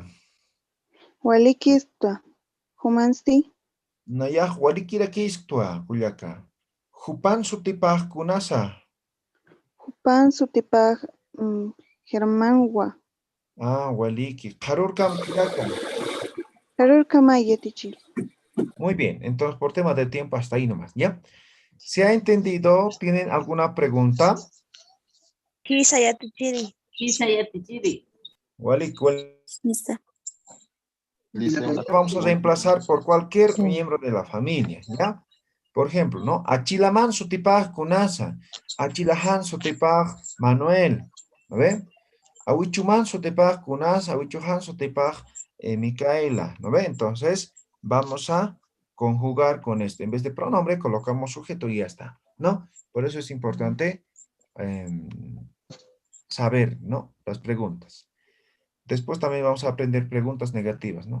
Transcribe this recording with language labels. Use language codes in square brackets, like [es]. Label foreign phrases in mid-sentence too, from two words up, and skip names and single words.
[ay] Walikistua. Humansti. Nayaj walikira kistua kuyaka. Hupan sutipaj kunasa. Hupan sutipaj Germanwa. Ah, waliki. Harur kam kuyaka. Harur kama yetichiri. [es] Muy bien, entonces por tema de tiempo hasta ahí nomás, ¿ya? ¿Se ha entendido? ¿Tienen alguna pregunta? [ay] Kisa yatichiri. Walik, [es] vamos a reemplazar por cualquier miembro de la familia, ¿ya? Por ejemplo, ¿no? [ay] Achilaman sutipaj kunasa. Achilahan sutipaj Manuel. [es] ¿No ve? [ay] Awichuman sutipaj kunasa. Awichuhan sutipaj Micaela. [es] ¿No ve? Entonces, vamos a conjugar con esto. En vez de pronombre, colocamos sujeto y ya está, ¿no? Por eso es importante saber, ¿no? Las preguntas. Después también vamos a aprender preguntas negativas, ¿no?